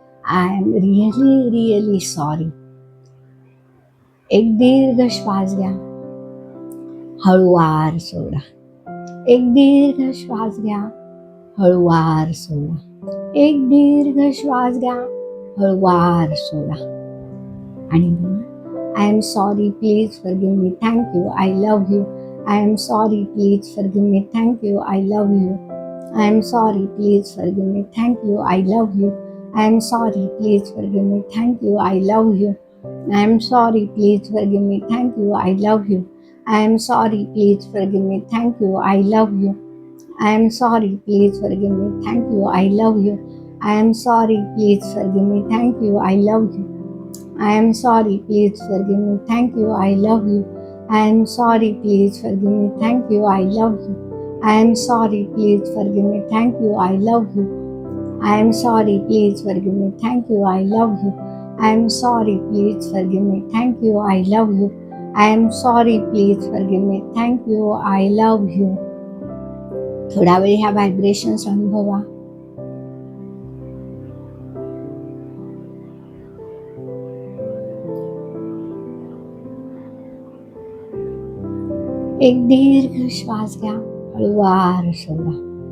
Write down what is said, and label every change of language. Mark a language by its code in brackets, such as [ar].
[en] I am really really sorry. [mr] एक दीर्घ श्वास घ्या, हळूवार सोडा. एक दीर्घ श्वास घ्या, हळूवार सोडा. एक दीर्घ श्वास घ्या, हळूवार सोडा. [en] आणि I am sorry, please forgive me, thank you, I love you. I am sorry, please forgive me, thank you, I love you. I am sorry, please forgive me, thank you, I love you. I am sorry, please forgive me, thank you, I love you. I am sorry, please forgive me, thank you, I love you. I am sorry, please forgive me, thank you, I love you. I am sorry, please forgive me, thank you, I love you. I am sorry, please forgive me, thank you, I love you. I am sorry, please forgive me, thank you, I love you. I am sorry, please forgive me, thank you, I love you. I am sorry, please forgive me, thank you, I love you. I am sorry, please forgive me, thank you, I love you. I am sorry, please forgive me, thank you, I love you. I am sorry, please forgive me, thank you, I love you. [mr] थोडा वेळ ह्या vibrations अनुभवा. एक दीर्घ श्वास घ्या, हळूवार सोडा.